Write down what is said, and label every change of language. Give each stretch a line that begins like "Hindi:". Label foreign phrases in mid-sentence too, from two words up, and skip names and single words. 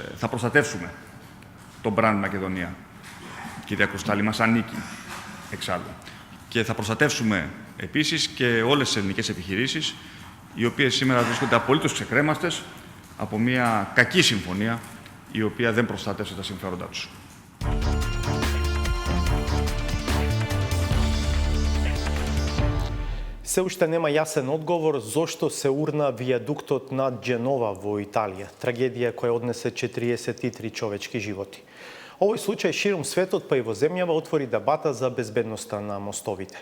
Greek: Θα προστατεύσουμε το μπραντ Μακεδονία. Κυρία Κρουστάλη, μας ανήκει εξάλλου. Και θα προστατεύσουμε επίσης και όλες τις ελληνικές επιχειρήσεις, οι οποίες σήμερα βρίσκονται απολύτως ξεκρέμαστες από μια κακή συμφωνία, η οποία δεν προστάτευσε τα συμφέροντά τους.
Macedonian: Се уште нема јасен одговор зошто се урна вијадуктот над Дженова во Италија, трагедија која однесе 43 човечки животи. Овој случај широм светот, па и во земјава, отвори дебата за безбедноста на мостовите.